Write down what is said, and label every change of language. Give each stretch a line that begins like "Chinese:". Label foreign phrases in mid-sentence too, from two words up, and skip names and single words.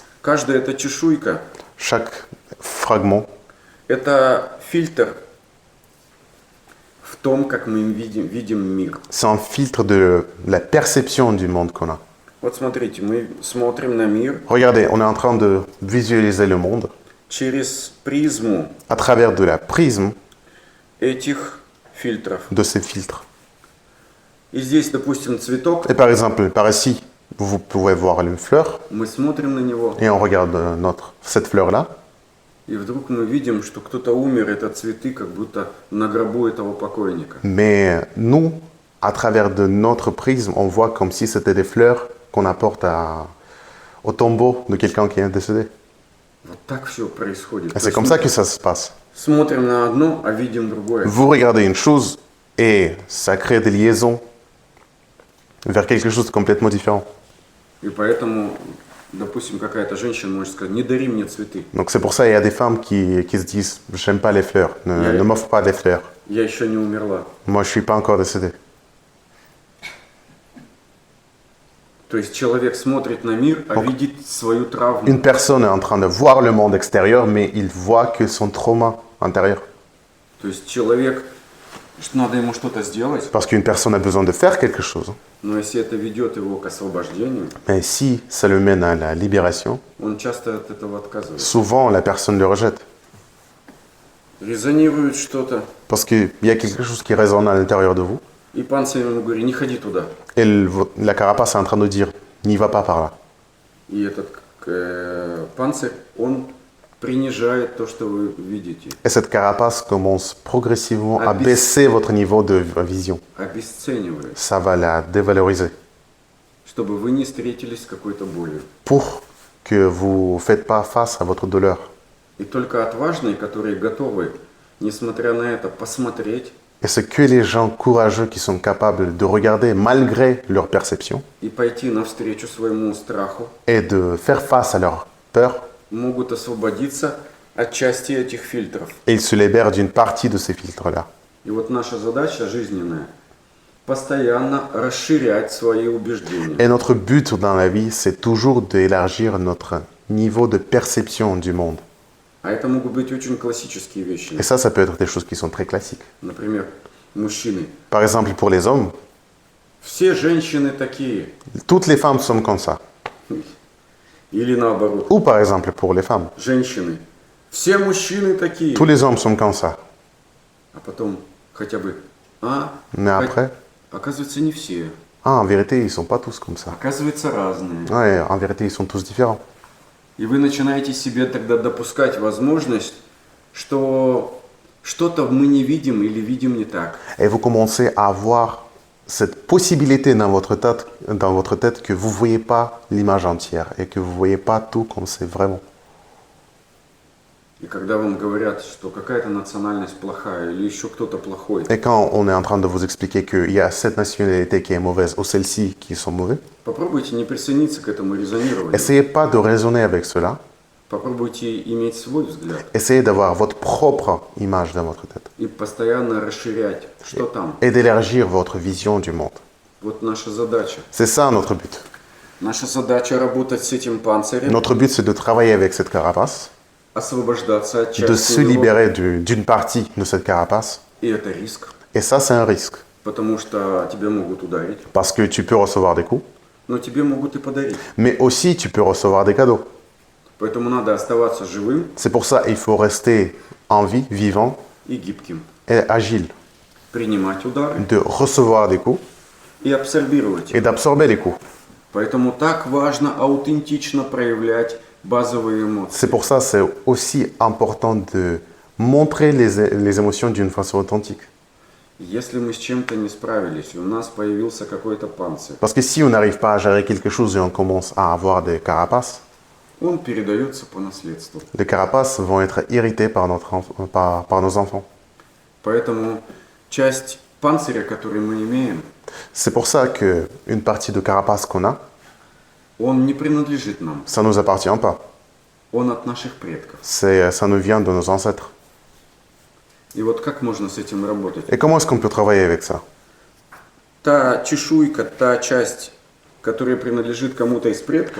Russian: Каждая эта чешуйка
French: Chaque fragment, –
Russian: это фильтр в том, как мы видим мир.
French: c'est un filtre de la perception du monde qu'on a.
Russian: Вот смотрите, мы смотрим на мир
French: Regardez, on est en train de visualiser le monde
Russian: через призму
French: à travers de la prisme
Russian: этих фильтров.
French: de ces filtres.
Russian: И здесь, допустим, цветок,
French: Et par exemple, par ici, vous pouvez voir une fleur,
Russian: мы смотрим на него,
French: et on regarde cette fleur-là,
Russian: и вдруг мы видим, что кто-то умер, это цветы, как будто на гробу этого покойника.
French: mais nous, à travers de notre prisme, on voit comme si c'était des fleurs qu'on apporte au tombeau de quelqu'un qui est décédé.
Russian: Вот так все происходит.
French: Et
Russian: То
French: c'est
Russian: есть
French: comme
Russian: мы
French: ça que ça se passe.
Russian: смотрим на одно, а видим другое.
French: Vous regardez une chose et ça crée des liaisons vers quelque chose de complètement différent.
Russian: И поэтому, допустим, какая-то женщина может сказать, не дари мне цветы,
French: Donc c'est pour ça qu'il y a des femmes qui se disent « j'aime pas les fleurs, ne m'offre pas des fleurs,
Russian: я еще не умерла.
French: moi je suis pas encore décédé ».
Russian: То есть человек смотрит на мир, а видит свою травму.
French: Une personne est en train de voir le monde extérieur, mais il voit que son trauma intérieur.
Russian: То есть человек, что надо ему что-то сделать,
French: Parce qu'une personne a besoin de faire quelque chose.
Russian: но если это ведет его к освобождению,
French: Mais si ça le mène à la libération,
Russian: он часто от этого отказывается.
French: souvent la personne le rejette.
Russian: Резонирует что-то,
French: Parce qu'il y a quelque chose qui résonne à l'intérieur de vous.
Russian: и панцирь ему говорит, не ходи туда.
French: Et la carapace est en train de dire « n'y va pas par là ».
Russian: И этот панцирь, он принижает то, что вы видите,
French: Et cette carapace commence progressivement à baisser votre niveau de vision.
Russian: обесценивает,
French: Ça va la dévaloriser.
Russian: чтобы вы не встретились с какой-то болью.
French: Pour que vous ne faites pas face à votre douleur.
Russian: И только отважные, которые готовы, несмотря на это, посмотреть
French: Et c'est que les gens courageux qui sont capables de regarder malgré leur perception
Russian: и пойти навстречу своему страху,
French: et de faire face à leur peur.
Russian: могут освободиться от части этих фильтров.
French: Et ils se libèrent d'une partie de ces filtres-là.
Russian: И вот наша задача жизненная – постоянно расширять свои убеждения.
French: Et notre but dans la vie, c'est toujours d'élargir notre niveau de perception du monde.
Russian: А это могут быть очень классические вещи.
French: Et ça peut être des choses qui sont très classiques.
Russian: Например, мужчины.
French: Par exemple, pour les hommes,
Russian: Все женщины такие.
French: toutes les femmes sont comme ça.
Russian: Или наоборот.
French: Ou par exemple, pour les femmes,
Russian: Женщины. Все мужчины такие.
French: tous les hommes sont comme ça.
Russian: А потом хотя бы...
French: Mais après,
Russian: Оказывается, не все.
French: en vérité, ils ne sont pas tous comme ça.
Russian: Оказывается, разные.
French: Ouais, en vérité, ils sont tous différents.
Russian: И вы начинаете себе тогда допускать возможность, что что-то мы не видим или видим не так.
French: Et vous commencez à avoir cette possibilité dans votre tête que vous ne voyez pas l'image entière et que vous ne voyez pas tout comme c'est vraiment.
Russian: И когда вам говорят, что какая-то национальность плохая или еще кто-то плохой,
French: Et quand on est en train de vous expliquer qu'il y a cette nationalité qui est mauvaise ou celle-ci qui sont mauvais,
Russian: попробуйте не присоединиться к этому резонированию.
French: essayez pas de raisonner avec cela.
Russian: Попробуйте иметь свой взгляд
French: Essayez d'avoir votre propre image dans votre tête
Russian: и постоянно расширять, что там.
French: et d'élargir votre vision du monde.
Russian: Вот наша задача.
French: C'est ça notre but.
Russian: Наша задача работать с этим панцирем,
French: Notre but, c'est de travailler avec cette carapace,
Russian: освобождаться от
French: de
Russian: части
French: se
Russian: его.
French: libérer d'une partie de cette carapace.
Russian: И это риск,
French: Et ça, c'est un risque.
Russian: потому что тебя могут ударить,
French: Parce que tu peux recevoir des coups,
Russian: но тебе могут и подарить.
French: mais aussi tu peux recevoir des cadeaux.
Russian: Поэтому надо оставаться живым
French: C'est pour ça qu'il faut rester en vie, vivant
Russian: и гибким,
French: et agile,
Russian: принимать удары
French: de recevoir des coups
Russian: и абсорбировать
French: et
Russian: их.
French: d'absorber les coups.
Russian: Поэтому так важно аутентично проявлять базовые эмоции.
French: C'est pour ça que c'est aussi important de montrer les émotions d'une façon authentique.
Russian: Если мы с чем-то не справились, и у нас появился какой-то панцирь,
French: Parce que si on n'arrive pas à gérer quelque chose et on commence à avoir des carapaces,
Russian: он передается по наследству.
French: les carapaces vont être irritées par nos enfants.
Russian: Поэтому часть панциря, который мы имеем,
French: C'est pour ça qu'une partie de carapace qu'on a,
Russian: он не принадлежит нам.
French: ça ne nous appartient pas.
Russian: Он от наших предков.
French: Ça nous vient de nos ancêtres.
Russian: И вот как можно с этим работать?
French: Et comment est-ce qu'on peut travailler avec ça?
Russian: Та чешуйка, та часть, которая принадлежит кому-то из предков,